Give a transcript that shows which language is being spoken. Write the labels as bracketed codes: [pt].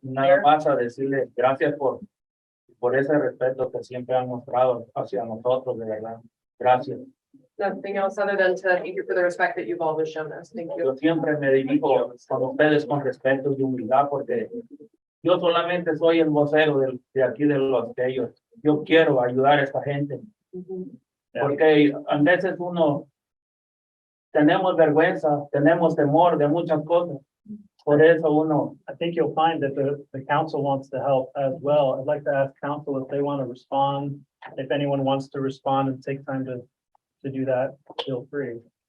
[es] Nada más a decirle gracias por ese respeto que siempre han mostrado hacia nosotros, de verdad. Gracias. [en] Nothing else other than to thank you for the respect that you've always shown us. Thank you. [es] Yo siempre me dirijo con ustedes con respeto y humildad porque yo solamente soy el vocero de aquí de los de ellos. Yo quiero ayudar a esta gente porque a veces tenemos vergüenza, tenemos temor de muchas cosas. Por eso [en] I think you'll find that the council wants to help as well. I'd like to ask council if they want to respond. If anyone wants to respond and take time to do that, feel free.